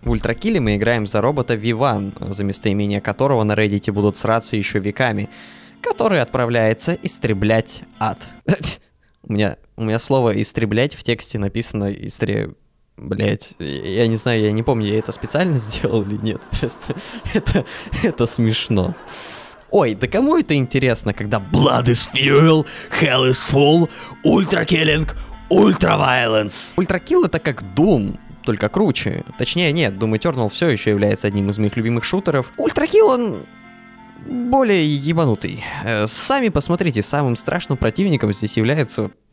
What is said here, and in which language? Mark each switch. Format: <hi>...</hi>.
<ru>В Ультра Килле мы играем за робота V1, за местоимение которого на Reddit будут сраться еще веками, который отправляется истреблять ад. У меня слово «истреблять» в тексте написано Блять, я не знаю, я не помню, я это специально сделал или нет. Просто это смешно. Ой, да кому это интересно, когда</ru> <en>Blood is fuel, hell is full, ultra killing, ultra violence.</en> <ru>Ультра Kill — это как Doom, только круче. Точнее, нет, Doom Eternal все еще является одним из моих любимых шутеров. Ультра Kill, он более ебанутый. Сами посмотрите, самым страшным противником здесь является...</ru>